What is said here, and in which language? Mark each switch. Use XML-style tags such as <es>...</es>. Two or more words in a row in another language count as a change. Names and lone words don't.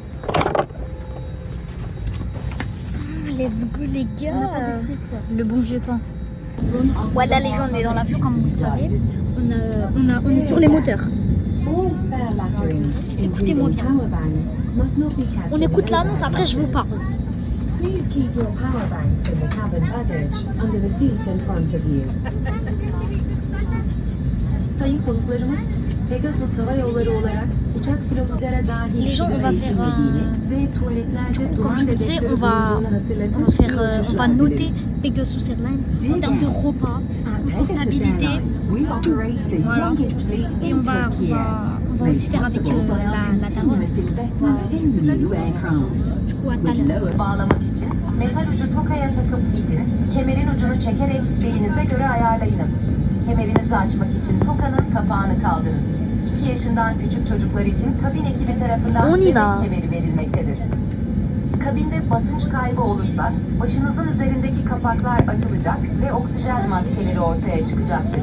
<en>Let's go</en> <fr>les gars. On n'a pas de frites, là. Le bon vieux temps. Voilà les gens, on est dans l'avion comme vous le savez. On est sur les moteurs. Écoutez-moi bien. On écoute l'annonce, après je vous parle.</fr> <en>Please keep your power banks in the cabin baggage under the seat in front of you.</en> <tr>Sayın konuklarımız, Pegasus Hava Yolları olarak uçak pilotlara dahil</tr> <fr>Les gens, on va faire</fr> <tr>ve tuvaletlerde</tr> <fr>comme je vous disais, on va noter Pegasus Airlines en termes de repas, confortabilité, tout. Voilà. Et on va aussi faire avec la daronne. Du coup, à tout à l'heure.</fr> <tr>Bağlamak için metal ucu tokaya takıp gidin. Kemerin ucunu çekerek belinize göre ayarlayınız. Kemerinizi açmak için tokanın kapağını kaldırın. 2 yaşından küçük çocuklar için kabin ekibi tarafından</tr> <fr>On y</fr> <tr>bebek</tr> <fr>va.</fr> <tr>kemeri verilmektedir. Kabinde basınç kaybı olursa başınızın üzerindeki kapaklar açılacak ve oksijen maskeleri ortaya çıkacaktır.</tr>